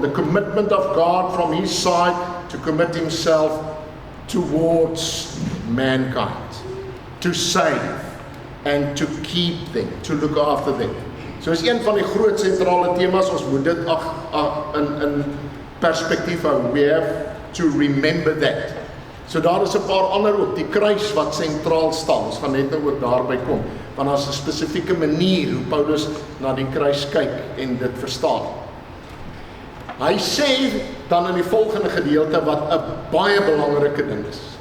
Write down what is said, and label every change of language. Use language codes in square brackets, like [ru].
[en] The commitment of God from his side to commit himself towards mankind, to save and to keep them, to look after them. [af] So is een van die groot sentrale temas, ons moet dit in perspektief hou. [en] We have to remember that. [af] So daar is 'n paar ander ook, die kruis wat sentraal staan. Ons gaan net nou ook daarby kom, want daar is 'n spesifieke manier hoe Paulus na die kruis kyk en dit verstaan. Hy sê dan in die volgende gedeelte wat 'n baie belangrike ding is.